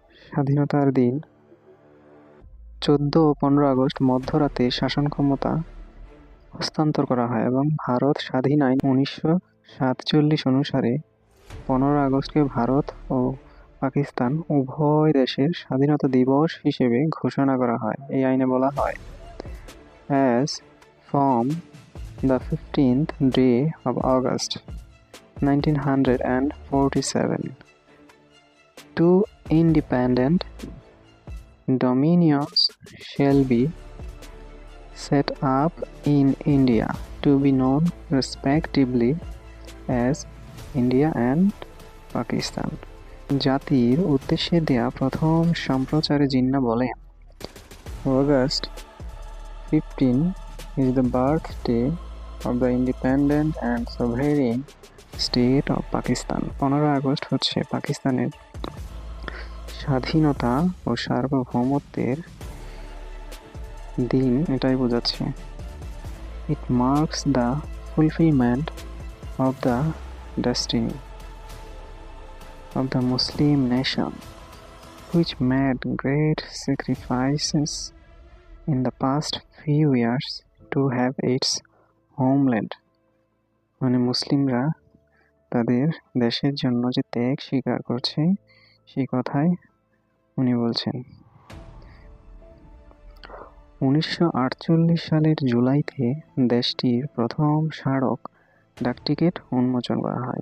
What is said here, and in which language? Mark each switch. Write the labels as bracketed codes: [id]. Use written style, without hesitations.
[bn] স্বাধীনতার দিন 14 ও 15 আগস্ট মধ্যরাতে শাসন ক্ষমতা হস্তান্তর করা হয় এবং ভারত স্বাধীন আইন 1947 অনুসারে 15 আগস্টকে ভারত ও পাকিস্তান উভয় দেশের স্বাধীনতা দিবস হিসেবে ঘোষণা করা হয়। এই আইনে বলা হয়, [en] As from the 15th day of August 1947, two independent dominions shall be set up in India, to be known respectively as India and Pakistan. [bn] জাতির উদ্দেশ্যে দেয়া প্রথম সম্প্রচারে জিন্নাহ বলেন, [en] August 15 is the birthday of the independent and sovereign state of Pakistan. [bn] 15 August হচ্ছে পাকিস্তানের স্বাধীনতা ও সার্বভৌমত্বের দিন, এটাই বোঝাচ্ছে। [en] It marks the fulfillment of the destiny of the Muslim nation, which made great sacrifices in the past few years to have its homeland. [bn] মানে মুসলিমরা তাদের দেশের জন্য যে ত্যাগ স্বীকার করছে, সেই কথাই উনি বলছেন। 1948 সালের জুলাইতে দেশটির প্রথম স্মারক ডাকটিকিট উন্মোচন করা হয়।